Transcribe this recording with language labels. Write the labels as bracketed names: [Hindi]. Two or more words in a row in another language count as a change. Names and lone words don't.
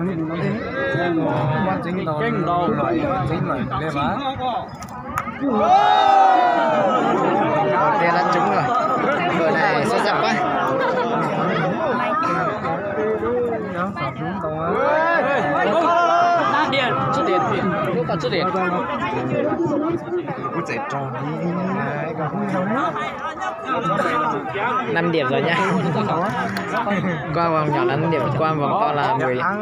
[Vietnamese] Kinh đâu rồi, chính rồi. Đây mà. Đầu tiên là trúng rồi. Đội này xuất sắc quá. Điện, [Chinese] 吃点，又搞吃点。 [Vietnamese] Cũng sẽ tròn đi. 5 điểm rồi nha. Qua vòng nhỏ là 5 điểm, qua vòng to là 10.